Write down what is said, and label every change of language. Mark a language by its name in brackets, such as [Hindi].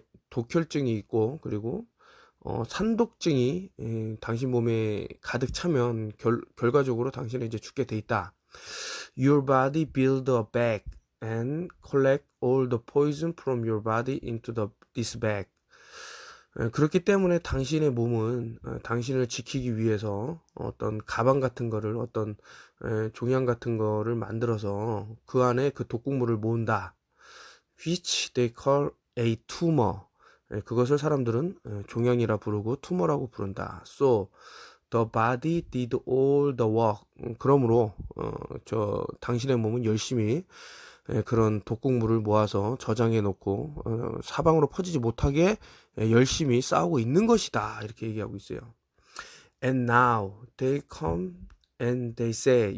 [Korean] 독혈증이 있고, 그리고 산독증이 당신 몸에 가득 차면 결과적으로 당신은 이제 죽게 돼 있다. [English] Your body build a bag and collect all the poison from your body into this bag. [Korean] 그렇기 때문에 당신의 몸은 당신을 지키기 위해서 어떤 가방 같은 거를, 어떤 종양 같은 거를 만들어서 그 안에 그 독극물을 모은다. [English] Which they call a tumor. [Korean] 그것을 사람들은 종양이라 부르고 투머라고 부른다. [English] So The body did all the work. [Korean] 그러므로 당신의 몸은 열심히 그런 독극물을 모아서 저장해 놓고 사방으로 퍼지지 못하게 열심히 싸우고 있는 것이다. 이렇게 얘기하고 있어요. [English] And now they come and they say.